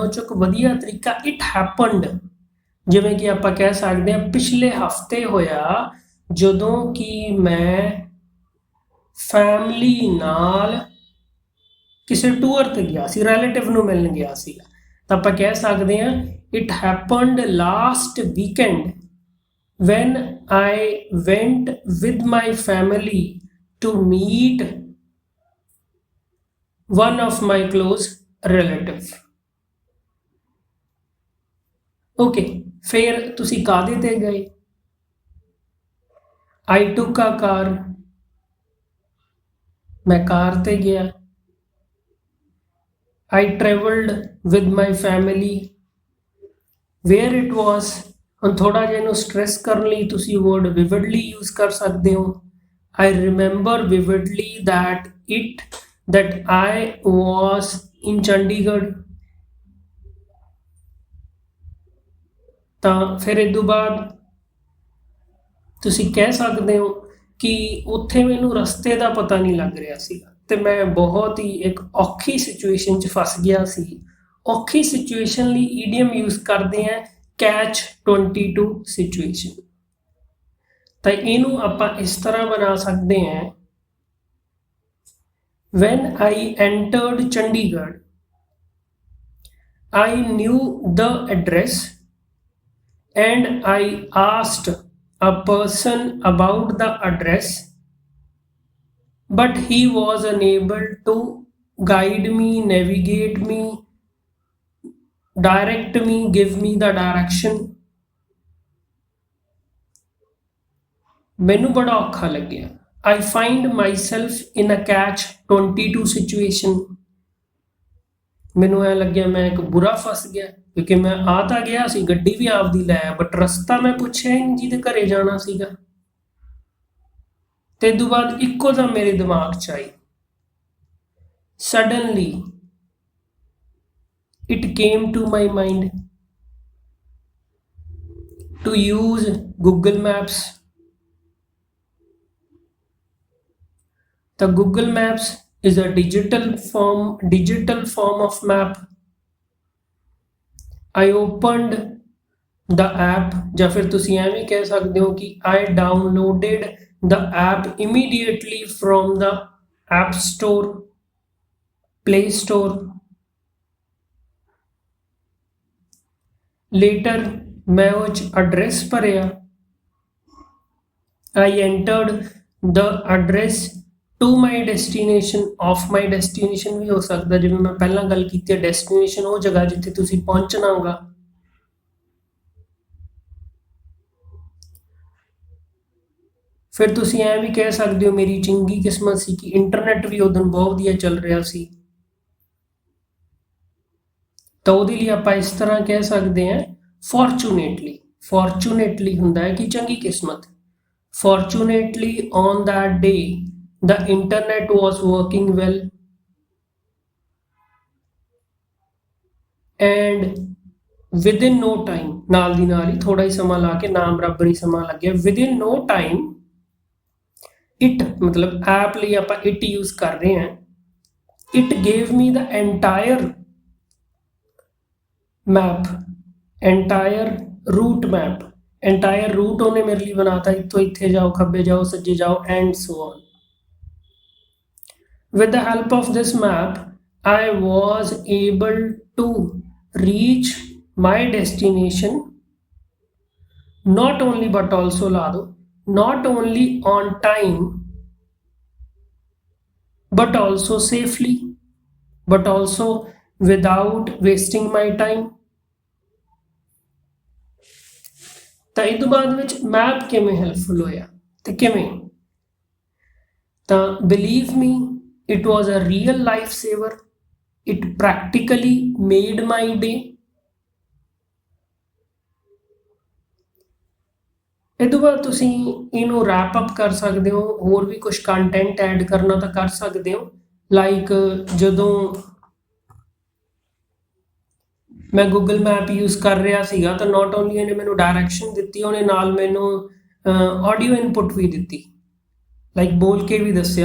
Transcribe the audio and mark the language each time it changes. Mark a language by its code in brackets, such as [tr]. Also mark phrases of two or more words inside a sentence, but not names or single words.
[pa] ਉਹ 'ਚ ਇੱਕ ਵਧੀਆ ਤਰੀਕਾ [en] it happened. [pa] ਜਿਵੇਂ ਕਿ ਆਪਾਂ ਕਹਿ ਸਕਦੇ ਹਾਂ ਪਿਛਲੇ ਹਫ਼ਤੇ ਹੋਇਆ, ਜਦੋਂ ਕਿ ਮੈਂ ਫੈਮਿਲੀ ਨਾਲ ਕਿਸੇ ਟੂਰ ਤੇ ਗਿਆ ਸੀ, ਰਿਲੇਟਿਵ ਨੂੰ ਮਿਲਣ ਗਿਆ ਸੀਗਾ, ਤਾਂ ਆਪਾਂ ਕਹਿ ਸਕਦੇ ਹਾਂ [en] it happened last weekend when I went with my family to meet one of my close relative. [pa] Okay, ਫਿਰ ਤੁਸੀਂ ਕਾਹਦੇ ਤੇ ਗਏ? [en] I took a car, [pa] ਮੈਂ ਕਾਰ ਤੇ ਗਿਆ। [en] I traveled with my family, where it was। [pa] ਹੁਣ ਥੋੜਾ ਜਿਹਾ ਇਹਨੂੰ ਸਟ੍ਰੈਸ ਕਰਨ ਲਈ ਤੁਸੀਂ [en] word vividly use [pa] ਕਰ ਸਕਦੇ ਹੋ। [en] I remember vividly that I was in ਚੰਡੀਗੜ੍ਹ। [pa] ਤਾਂ ਫਿਰ ਇਹ ਤੋਂ ਬਾਅਦ ਤੁਸੀਂ ਕਹਿ ਸਕਦੇ ਹੋ ਕਿ ਉੱਥੇ ਮੈਨੂੰ ਰਸਤੇ ਦਾ ਪਤਾ ਨਹੀਂ ਲੱਗ ਰਿਹਾ ਸੀਗਾ ਤੇ ਮੈਂ ਬਹੁਤ ਹੀ ਇੱਕ ਔਖੀ ਸਿਚੁਏਸ਼ਨ 'ਚ ਫਸ ਗਿਆ ਸੀ। ਔਖੀ ਸਿਚੁਏਸ਼ਨ ਲਈ ਈਡੀਅਮ ਯੂਜ਼ ਕਰਦੇ ਹਾਂ [en] catch 22 situation। [pa] ਤਾਂ ਇਹਨੂੰ ਆਪਾਂ ਇਸ ਤਰ੍ਹਾਂ ਬਣਾ ਸਕਦੇ ਹਾਂ [en] when I entered Chandigarh I knew the address and I asked a person about the address but he was unable to guide me, navigate me, direct me, give me the direction। [pa] ਮੈਨੂੰ ਬੜਾ ਔਖਾ ਲੱਗਿਆ। [en] I find myself in a catch 22 situation। [pa] ਮੈਨੂੰ ਐ ਲੱਗਿਆ ਮੈਂ ਇੱਕ ਬੁਰਾ ਫਸ ਗਿਆ ਕਿਉਂਕਿ ਮੈਂ ਆ ਤਾਂ ਗਿਆ ਸੀ, ਗੱਡੀ ਵੀ ਆਪਦੀ ਲੈ ਬਟ ਰਸਤਾ ਮੈਂ ਪੁੱਛਿਆ ਹੀ ਨਹੀਂ ਜਿਹਦੇ ਘਰੇ ਜਾਣਾ ਸੀਗਾ। ਤੇ ਤੋਂ ਬਾਅਦ ਇੱਕੋ ਦਮ ਮੇਰੇ ਦਿਮਾਗ 'ਚ ਆਈ [en] suddenly it came to my mind to use Google Maps। The Google Maps is a digital form of map। I opened the app [pa] ਜਾਂ ਫਿਰ ਤੁਸੀਂ ਐਵੇਂ ਕਹਿ ਸਕਦੇ ਹੋ ਕਿ [en] I downloaded the app immediately from the App Store, Play Store। [pa] Later मैं वो address भरिया। [en] I entered the address to my destination, of my destination [pa] ਵੀ ਹੋ ਸਕਦਾ ਜਿਵੇਂ ਮੈਂ ਪਹਿਲਾ ਗੱਲ ਕੀਤੀ ਹੈ destination ਉਹ ਜਗ੍ਹਾ ਜਿੱਥੇ ਤੁਸੀਂ ਪਹੁੰਚਣਾ ਹੋਗਾ। ਫਿਰ ਤੁਸੀਂ ਐ ਵੀ ਕਹਿ ਸਕਦੇ ਹੋ ਮੇਰੀ ਚੰਗੀ ਕਿਸਮਤ ਸੀ ਕਿ ਇੰਟਰਨੈੱਟ ਵੀ ਉਸ ਦਿਨ ਬਹੁਤ ਵਧੀਆ ਚੱਲ ਰਿਹਾ ਸੀ। तो ਉਹਦੇ ਲਈ ਆਪਾਂ ਇਸ ਤਰ੍ਹਾਂ ਕਹਿ ਸਕਦੇ ਹਾਂ [en] fortunately ਹੁੰਦਾ [pa] ਹੈ ਕਿ ਚੰਗੀ ਕਿਸਮਤ। [en] Fortunately on that day the internet was working well and within no time [pa] ਨਾਲ ਦੀ ਨਾਲ ਹੀ ਥੋੜਾ ਹੀ ਸਮਾਂ ਲਾ ਕੇ ਨਾ ਬਰਾਬਰ ਹੀ ਸਮਾਂ ਲੱਗਿਆ [en] within no time it [pa] मतलब ਐਪ ਲਈ ਆਪਾਂ it [hi] यूज कर रहे हैं। [en] it gave me the entire map, entire route map, entire route [pa] ਉਹਨੇ ਮੇਰੇ ਲਈ ਬਣਾਤਾ ਇੱਥੋਂ ਇੱਥੇ ਜਾਓ, ਖੱਬੇ ਜਾਓ, ਸੱਜੇ ਜਾਓ [en] and so on। with the help of this map I was able to reach my destination not only but also ला दो not only on time but also safely but also without wasting my time। [pa] ਤਾਂ ਇਹ ਤੋਂ ਬਾਅਦ ਵਿੱਚ ਮੈਪ ਕਿਵੇਂ ਹੈਲਪਫੁਲ ਹੋਇਆ ਤੇ ਕਿਵੇਂ? [en] ਤਾਂ believe me it was a real life saver, it practically made my day। [pa] ਇਹ ਤੋਂ ਬਾਅਦ ਤੁਸੀਂ ਇਹਨੂੰ [en] wrap up [pa] ਕਰ ਸਕਦੇ ਹੋ, ਹੋਰ ਵੀ ਕੁਝ [en] content add [pa] ਕਰਨਾ ਤਾਂ ਕਰ ਸਕਦੇ ਹੋ। ਲਾਈਕ ਜਦੋਂ ਮੈਂ ਗੂਗਲ ਮੈਪ ਯੂਜ਼ ਕਰ ਰਿਹਾ ਸੀਗਾ ਤਾਂ [en] not only [pa] ਇਹਨੇ ਮੈਨੂੰ ਡਾਇਰੈਕਸ਼ਨ ਦਿੱਤੀ, ਉਹਨੇ ਨਾਲ ਮੈਨੂੰ [en] audio input [pa] ਵੀ ਦਿੱਤੀ, ਲਾਈਕ ਬੋਲ ਕੇ ਵੀ ਦੱਸਿਆ।